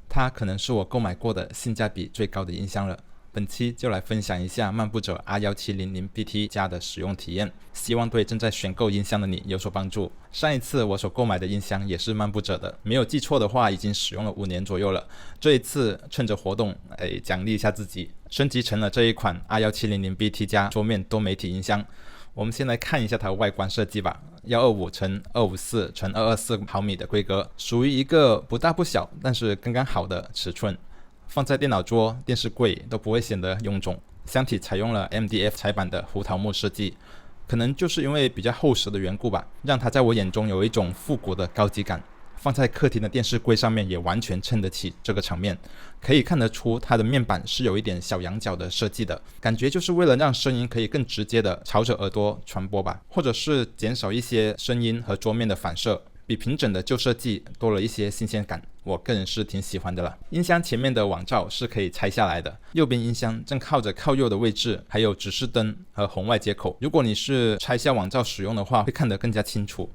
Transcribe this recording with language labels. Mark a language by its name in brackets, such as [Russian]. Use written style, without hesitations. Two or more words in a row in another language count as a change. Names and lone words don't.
[Chinese] 它可能是我購買過的性價比最高的音箱了。本期就来分享一下漫步者 R1700BT 加的使用體驗，希望对正在選購音箱的你有所幫助。上一次我所購買的音箱也是漫步者的，沒有記錯的話已經使用了5年左右了。這一次趁着活動獎勵一下自己，升級成了這一款 R1700BT 加桌面多媒體音箱。我們先來看一下它的外觀設計吧。125×254×224毫米的規格，屬於一個不大不小但是剛剛好的尺寸，放在電腦桌、電視櫃都不會顯得臃腫。箱體採用了 MDF 彩版的胡桃木設計，可能就是因為比較厚實的緣故吧，讓它在我眼中有一種復古的高級感。放在客廳的電視櫃上面也完全襯得起這個場面，可以看得出它的面板是有一點小仰角的設計的，感覺就是為了讓聲音可以更直接的朝着耳朵傳播吧，或者是減少一些聲音和桌面的反射，比平整的舊設計多了一些新鮮感，我個人是挺喜歡的了。音箱前面的網罩是可以拆下来的，右邊音箱正靠着靠右的位置，還有指示燈和紅外接口。如果你是拆下網罩使用的話，會看得更加清楚。